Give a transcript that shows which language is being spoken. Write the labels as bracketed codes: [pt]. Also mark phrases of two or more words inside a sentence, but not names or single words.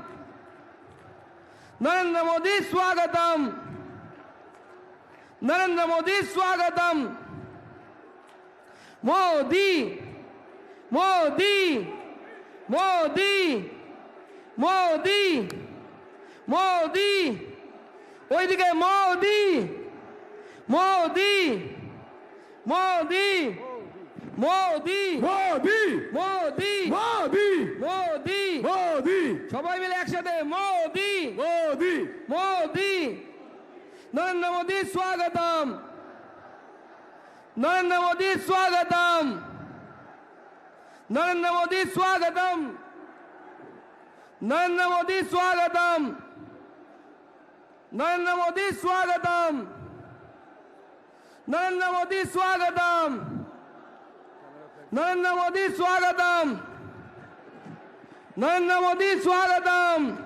[hi] नरेंद्र मोदी स्वागतम, नरेंद्र मोदी स्वागतम, मोदी मोदी मोदी मोदी मोदी ওইদিকে মোদি মোদি মোদি মোদি [bn] মোদি মোদি মোদি মোদি মোদি সবাই মিলে একসাথে মোদি মোদি মোদি। নরেন্দ্র মোদি স্বাগতম, নরেন্দ্র মোদি স্বাগতম, [hi] नरेंद्र मोदी स्वागतम, नरेंद्र मोदी स्वागतम, नरेंद्र मोदी स्वागतम, नरेंद्र मोदी स्वागतम, नरेंद्र मोदी स्वागतम, नरेंद्र मोदी स्वागतम,